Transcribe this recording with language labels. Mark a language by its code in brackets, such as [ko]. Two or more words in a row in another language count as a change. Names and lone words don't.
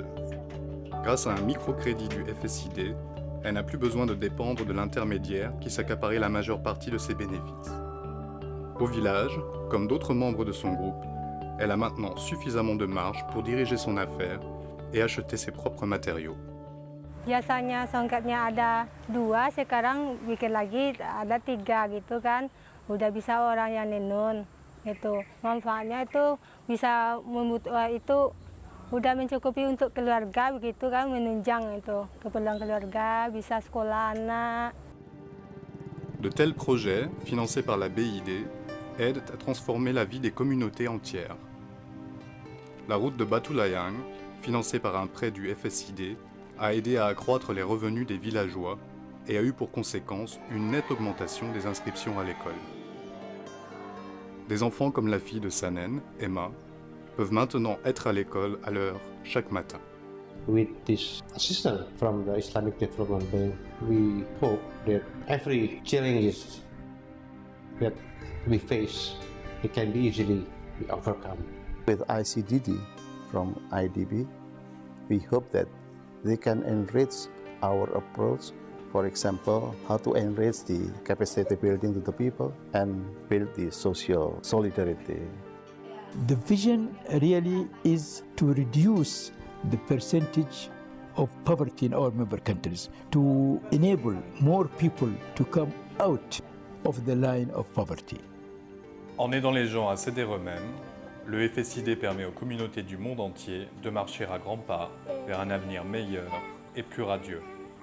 [fr] Grâce à un microcrédit du FSID, elle n'a plus besoin de dépendre de l'intermédiaire qui s'accaparait la majeure partie de ses bénéfices. Au village, comme d'autres membres de son groupe, elle a maintenant suffisamment de marge pour diriger son affaire et acheter ses propres matériaux. [id] Biasanya songkatnya ada 2, sekarang bikin lagi ada 3 gitu kan. Udah bisa orang yang nenun. Itu manfaatnya itu bisa itu udah mencukupi untuk keluarga begitu kan, menunjang itu keperluan keluarga, bisa sekolah anak. [fr] De tels projets, financés par la BID, aident à transformer la vie des communautés entières. La route de Batu Layang, financée par un prêt du FSID, a aidé à accroître les revenus des villageois et a eu pour conséquence une nette augmentation des inscriptions à l'école. Des enfants comme la fille de Sanen, Emma, peuvent maintenant être à l'école à l'heure chaque matin. [en] With this assistance from the Islamic Development Bank, we hope that every challenges that we face, it can be easily be overcome. With ICDD from IDB, we hope that they can enrich our approach. For example, how to enrich the capacity building to the people and build the social solidarity. The vision really is to reduce the percentage of poverty in our member countries, to enable more people to come out of the line of poverty. [fr] En aidant les gens à s'aider eux-mêmes, le FSID permet aux communautés du monde entier de marcher à grands pas vers un avenir meilleur et plus radieux.